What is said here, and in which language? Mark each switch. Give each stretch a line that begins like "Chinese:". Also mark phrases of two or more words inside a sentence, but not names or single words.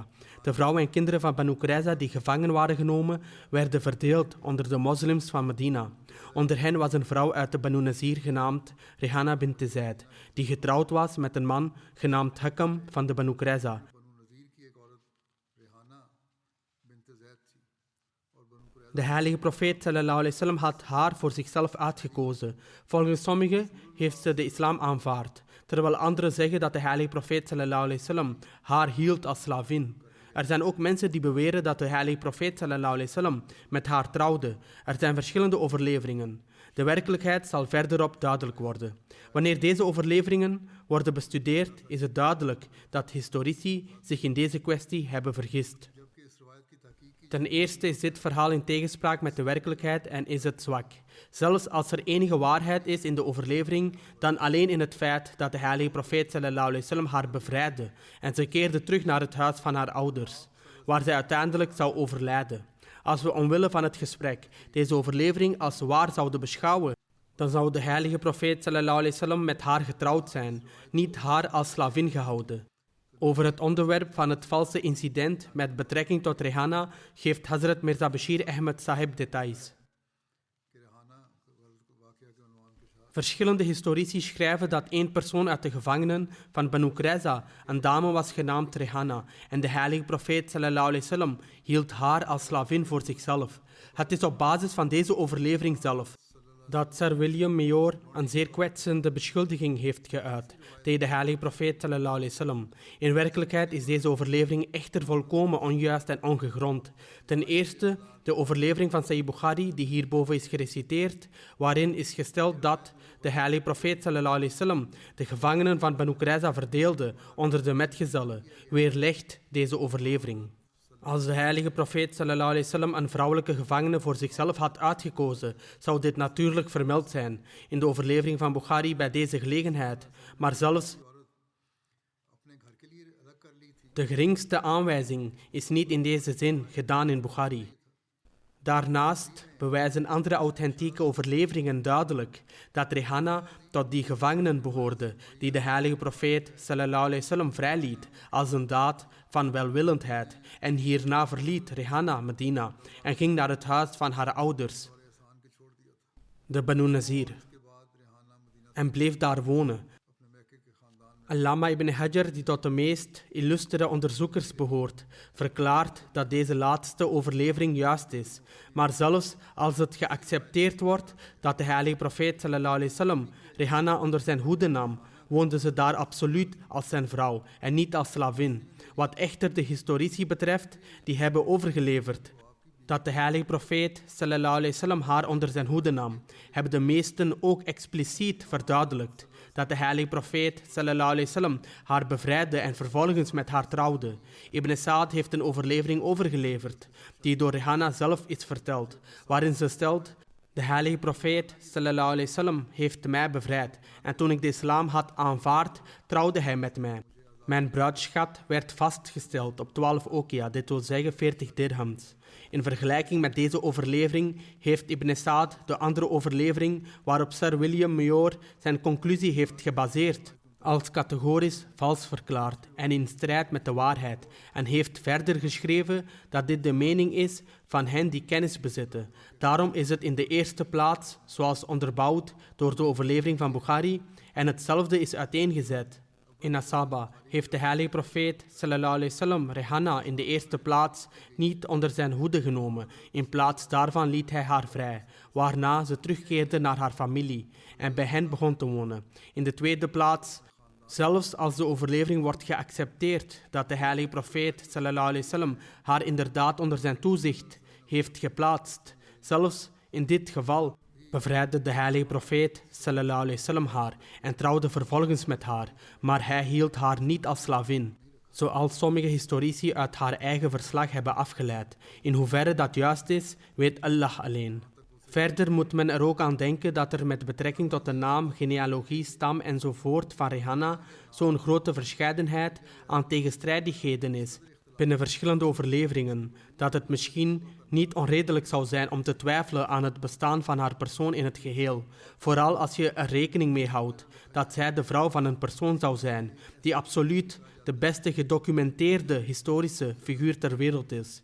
Dutch: De vrouwen en kinderen van Banu Qurayza die gevangen waren genomen, werden verdeeld onder de moslims van Medina. Onder hen was een vrouw uit de Banu Nazir genaamd Rehana bint Zaid, die getrouwd was met een man genaamd Hakam van de Banu Qurayza. De heilige profeet
Arabic: صلى الله عليه وسلم
Dutch: had haar voor zichzelf uitgekozen. Volgens sommigen heeft ze de islam aanvaard, terwijl anderen zeggen dat de heilige profeet
Arabic: صلى الله عليه وسلم
Dutch: haar hield als slavin. Er zijn ook mensen die beweren dat de heilige profeet
Arabic: صلى الله عليه وسلم
Dutch: met haar trouwde. Er zijn verschillende overleveringen. De werkelijkheid zal verderop duidelijk worden. Wanneer deze overleveringen worden bestudeerd, is het duidelijk dat historici zich in deze kwestie hebben vergist. Ten eerste is dit verhaal in tegenspraak met de werkelijkheid en is het zwak. Zelfs als er enige waarheid is in de overlevering, dan alleen in het feit dat de heilige profeet
Arabic: صلى الله عليه وسلم
Dutch: haar bevrijdde en ze keerde terug naar het huis van haar ouders, waar zij uiteindelijk zou overlijden. Als we omwille van het gesprek deze overlevering als waar zouden beschouwen, dan zou de heilige profeet
Arabic: صلى الله عليه وسلم
Dutch: met haar getrouwd zijn, niet haar als slavin gehouden. Over het onderwerp van het valse incident met betrekking tot Rehana geeft Hazrat Mirza Bashir Ahmed Sahib details. Verschillende historici schrijven dat één persoon uit de gevangenen van Banu Qurayza een dame was genaamd Rehana en de heilige profeet
Arabic: صلى الله عليه وسلم
Dutch: hield haar als slavin voor zichzelf. Het is op basis van deze overlevering zelf dat Sir William Mayor een zeer kwetsende beschuldiging heeft geuit tegen de heilige profeet
Arabic: صلى الله عليه وسلم.
Dutch: In werkelijkheid is deze overlevering echter volkomen onjuist en ongegrond. Ten eerste de overlevering van Sahih Bukhari die hierboven is gereciteerd, waarin is gesteld dat de heilige profeet
Arabic: صلى الله عليه وسلم
Dutch: de gevangenen van Banu Qurayza verdeelde onder de metgezellen, weerlegt deze overlevering. Als de heilige profeet
Arabic: صلى الله عليه وسلم
Dutch: een vrouwelijke gevangene voor zichzelf had uitgekozen, zou dit natuurlijk vermeld zijn in de overlevering van Bukhari bij deze gelegenheid. Maar zelfs de geringste aanwijzing is niet in deze zin gedaan in Bukhari. Daarnaast bewijzen andere authentieke overleveringen duidelijk dat Rehana tot die gevangenen behoorde die de heilige profeet
Arabic: صلى الله عليه وسلم
Dutch: vrijliet als een daad van welwillendheid. En hierna verliet Rehana Medina en ging naar het huis van haar ouders, de Banu Nazir, en bleef daar wonen. Allama ibn Hajar, die tot de meest illustere onderzoekers behoort, verklaart dat deze laatste overlevering juist is. Maar zelfs als het geaccepteerd wordt dat de heilige profeet
Arabic: صلى الله عليه وسلم
Dutch: Rehana onder zijn hoede nam, woonde ze daar absoluut als zijn vrouw en niet als slavin. Wat echter de historici betreft, die hebben overgeleverd dat de heilige profeet
Arabic: صلى الله عليه وسلم
Dutch: haar onder zijn hoede nam, hebben de meesten ook expliciet verduidelijkt dat de heilige profeet
Arabic: صلى الله عليه وسلم
Dutch: haar bevrijdde en vervolgens met haar trouwde. Ibn Sa'd heeft een overlevering overgeleverd die door Rehana zelf is verteld, waarin ze stelt: de heilige profeet
Arabic: صلى الله عليه وسلم
Dutch: heeft mij bevrijd en toen ik de islam had aanvaard, trouwde hij met mij. Mijn bruidsschat werd vastgesteld op 12 okia, dit wil zeggen 40 dirhams. In vergelijking met deze overlevering heeft Ibn Sa'd de andere overlevering waarop Sir William Mayor zijn conclusie heeft gebaseerd als categorisch vals verklaard en in strijd met de waarheid en heeft verder geschreven dat dit de mening is van hen die kennis bezitten. Daarom is het in de eerste plaats, zoals onderbouwd door de overlevering van Bukhari, en hetzelfde is uiteengezet. In Asaba heeft de heilige profeet
Arabic: صلى الله عليه وسلم
Dutch: Rehana in de eerste plaats niet onder zijn hoede genomen. In plaats daarvan liet hij haar vrij, waarna ze terugkeerde naar haar familie en bij hen begon te wonen. In de tweede plaats, zelfs als de overlevering wordt geaccepteerd dat de heilige profeet
Arabic: صلى الله عليه وسلم
Dutch: haar inderdaad onder zijn toezicht heeft geplaatst, zelfs in dit geval bevrijdde de heilige profeet
Arabic: صلى الله عليه وسلم
Dutch: haar en trouwde vervolgens met haar, maar hij hield haar niet als slavin, zoals sommige historici uit haar eigen verslag hebben afgeleid. In hoeverre dat juist is, weet Allah alleen. Verder moet men er ook aan denken dat er met betrekking tot de naam, genealogie, stam enzovoort van Rehana zo'n grote verscheidenheid aan tegenstrijdigheden is binnen verschillende overleveringen, dat het misschien niet onredelijk zou zijn om te twijfelen aan het bestaan van haar persoon in het geheel, vooral als je er rekening mee houdt dat zij de vrouw van een persoon zou zijn die absoluut de beste gedocumenteerde historische figuur ter wereld is.